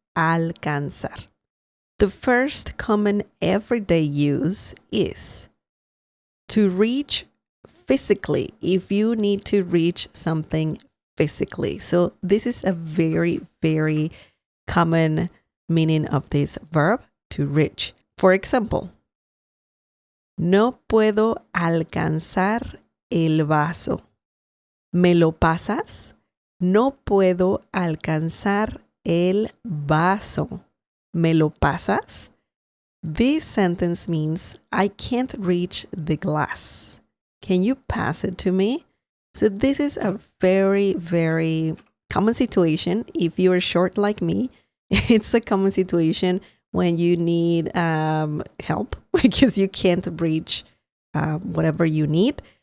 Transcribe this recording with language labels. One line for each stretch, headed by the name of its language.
English: Alcanzar. The first common everyday use is to reach physically, if you need to reach something physically. So this is a very, very common meaning of this verb, to reach. For example,
Spanish: no puedo alcanzar el vaso. ¿Me lo pasas? No puedo alcanzar el vaso. ¿Me lo pasas?
English: This sentence means I can't reach the glass. Can you pass it to me? So this is a very, very common situation. If you're short like me, it's a common situation when you need help because you can't reach whatever you need.